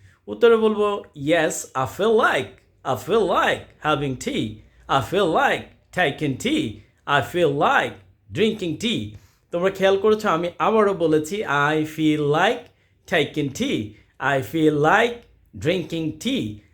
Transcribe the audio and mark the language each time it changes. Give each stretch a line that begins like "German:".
Bangla: উত্তরে বলবো
English: Yes, I feel like having tea. I feel like taking tea. I feel like drinking tea.
Bangla: তোমরা খেয়াল করেছো আমি আবারও বলেছি
English: I feel like taking tea. I feel like drinking tea.